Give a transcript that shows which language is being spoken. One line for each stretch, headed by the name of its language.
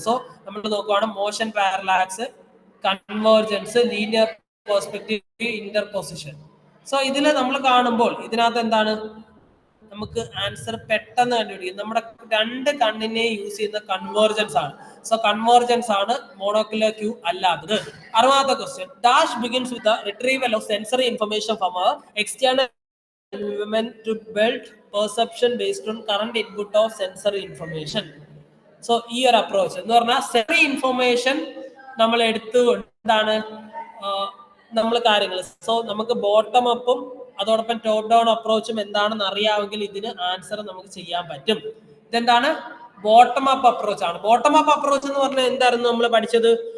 Malayalam: So നമ്മൾ നോക്കുവാണ് motion parallax, convergence, linear perspective, ഇന്റർപൊസിഷൻ. So ഇതിൽ നമ്മൾ കാണുമ്പോൾ ഇതിനകത്ത് എന്താണ് നമുക്ക് ആൻസർ പെട്ടെന്ന് കണ്ടുപിടിക്കും. നമ്മുടെ രണ്ട് കണ്ണിനെ യൂസ് ചെയ്യുന്ന കൺവേർജൻസ് ആണ്. സോ കൺവേർജൻസ് ആണ് മോണോക്യുലർ ക്യൂ അല്ലാത്തത്.
English: 60ാമത്തെ question dash begins with the retrieval of sensory information from a external environment to build perception based on current input of sensory information.
Malayalam: So ഈ ഒരു അപ്രോച്ച് എന്ന് പറഞ്ഞാൽ സെൻസറി ഇൻഫർമേഷൻ നമ്മൾ എടുത്തുകൊണ്ടാണ് നമ്മൾ കാര്യങ്ങൾ. സോ നമുക്ക് ബോട്ടം അപ്പും അതോടൊപ്പം ടോപ്പ് ഡൗൺ അപ്രോച്ചും എന്താണെന്ന് അറിയാമെങ്കിൽ ഇതിന് ആൻസർ നമുക്ക് ചെയ്യാൻ പറ്റും. ഇതെന്താണ്? ബോട്ടം അപ്പ് അപ്രോച്ച് ആണ്. ബോട്ടം അപ്പ് അപ്രോച്ച് എന്ന് പറഞ്ഞാൽ എന്തായിരുന്നു നമ്മൾ പഠിച്ചത്?